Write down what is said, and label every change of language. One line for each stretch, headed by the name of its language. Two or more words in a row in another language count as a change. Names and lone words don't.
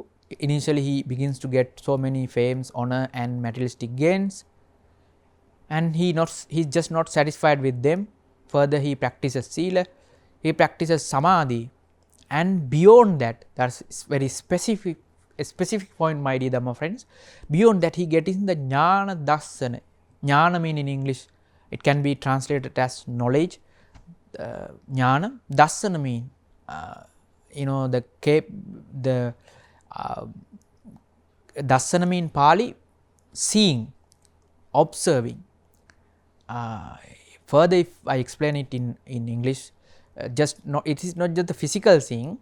English: Initially, he begins to get so many fames, honor and materialistic gains, and he is just not satisfied with them. Further, he practices sila, he practices samadhi, and beyond that, that's very specific point, my dear Dhamma friends. Beyond that, he gets in the
Pali: jnana dasana.
English: Jnana mean in English, it can be translated as knowledge.
Pali: Jnana, dasana
English: mean the dasana mean Pali, seeing, observing. Further, if I explain it in English, it is not just the physical seeing.